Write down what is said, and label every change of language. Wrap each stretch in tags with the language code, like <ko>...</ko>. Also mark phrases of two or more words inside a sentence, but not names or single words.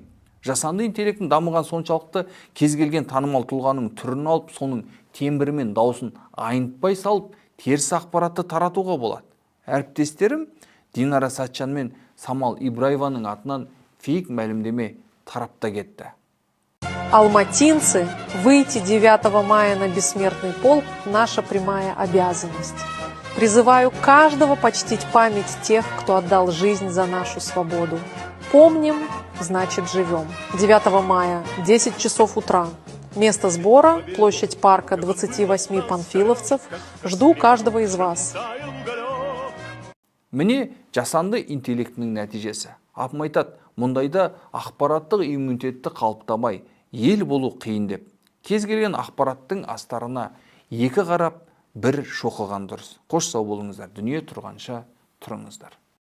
<kk>Жасанды интеллекттің дамыған соншалықты кез келген танымал тұлғаның түрін алып, соның тембірі мен даусын айнытпай салып, теріс ақпаратты таратуға болады. Әріптестерім Динара Сатчан мен Самал Ибраеваның атынан фейк мәлімдеме тарапта кетті.</kk> <ru>Алматинцы, выйти 9 мая на бессмертный полк – наша прямая обязанность. Призываю каждого почтить память тех, кто отдал жизнь за нашу свободу. Помним, значит живем. 9 мая, 10 часов утра. Место сбора – площадь парка 28 панфиловцев. Жду каждого из вас.</ru> <kk>Міне жасанды интеллектінің нәтижесі. Апым айтады, мұндайда ақпараттық иммунитетті қалыптамай, ел болу қиын деп. Кез келген ақпараттың астарына екі қарап, бір шоқыған дұрыс. Қош сау болыңыздар, дүние тұрғанша тұрыңыздар.</kk>